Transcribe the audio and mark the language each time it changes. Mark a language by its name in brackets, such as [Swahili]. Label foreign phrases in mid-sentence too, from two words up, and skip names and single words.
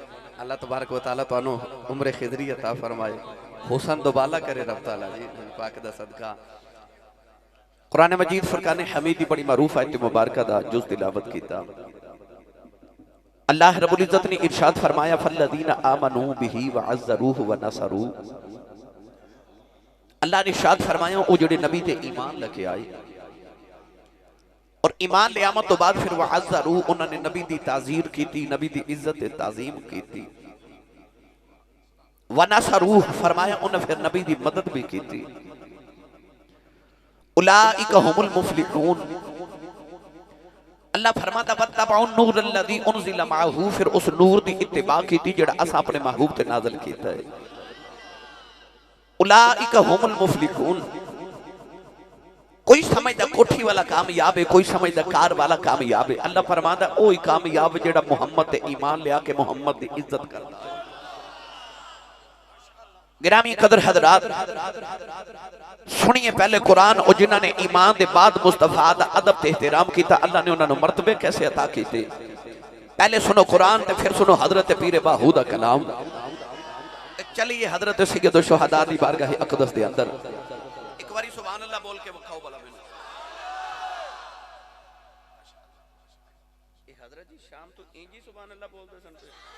[Punjabi] اللہ تبارک و تعالیٰ تو انہوں عمر خضری عطا فرمائے، حسن دوبالا کرے رب تعالیٰ جی پاک دا صدقہ. قرآن مجید فرقان حمیدی بڑی معروف آیت مبارکہ دا جز تلاوت کیتا. اللہ رب العزت نے ارشاد فرمایا [Arabic] فَالَّذِينَ آمَنُوا بِهِ وَعَزَّرُوهُ وَنَصَرُوهُ. [Punjabi] اللہ نے ارشاد فرمایا وہ جڑے نبی تے ایمان لکے آئے اور ایمان لے آمد تو بعد پھر وَعَزَّرُوهُ انہوں نے نبی دی تعزیر کی تھی، نبی دی عزت تعظیم کی تھی. وَنَصَرُوهُ فرمایا انہوں نے پھر نبی دی مدد بھی کی تھی. [Arabic] اولئک هم المفلحون. [Punjabi] اللہ فرماتا [Arabic] وَاتَّبَعُوا النُّورَ الَّذِي أُنزِلَ مَعَهُ [Punjabi] پھر اس نور دی اتباع کی تھی جڑا اسا اپنے محبوب تے نازل کیتا ہے. [Arabic] اولئک هم المفلحون. [Punjabi] کوئی سمجھدا کوٹھی والا کامیاب ہے، کوئی سمجھدا کار والا کامیاب ہے. اللہ فرماتا اوہی کامیاب جڑا محمد تے ایمان لیا کے محمد دی عزت کرتا ہے. گرامی قدر حضرات سنیے پہلے قرآن اور جنہوں نے ایمان دے بعد مصطفیٰ دا ادب تے احترام کیتا اللہ نے انہوں نے مرتبے کیسے عطا کیتے. پہلے سنو قرآن تے پھر سنو حضرت پیر باہو دا کلام. چلیے حضرت سید الشہداء دی بارگاہ اقدس دے اندر ایک باری [Arabic] سبحان اللہ [Punjabi] بول کے بکھاؤ بلا میں. حضرت جی شام تو اینجی [Arabic] سبحان اللہ [Punjabi] بول دے سن پہ.